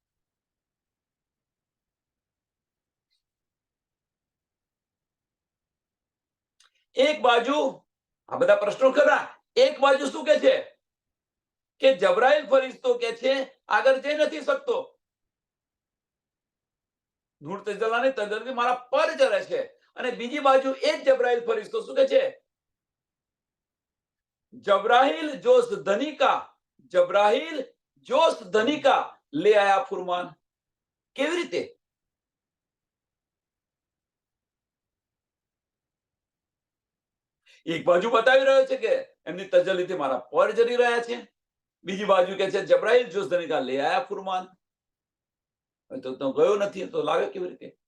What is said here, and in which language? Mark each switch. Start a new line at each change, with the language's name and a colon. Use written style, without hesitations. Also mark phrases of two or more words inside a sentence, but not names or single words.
Gujarati: એક બાજુ આ બધા પ્રશ્નો ખરા, એક બાજુ શું કે છે કે જબરાઈલ ફરિશ્તો કે છે આગળ જઈ નથી શકતો, નૂર તજલ્લાની તજલ્લી મારા પર જરે છે. અને બીજી બાજુ એ જ જબરાઈલ ફરિશ્તો શું કે છે?
Hindi: जबराइल जोश धनी का, जबराइल जोश धनी का ले आया फुरमान.
Gujarati: કેવી રીતે? એક બાજુ બતાવી રહ્યો છે કે એમની તજલ્લીથી મારા પર જરી રહ્યા છે, બીજી બાજુ કે છે
Hindi: जबराइल जोश धनी का ले आया फुरमान.
Gujarati: તો ગયો નથી તો લાવે કેવી રીતે?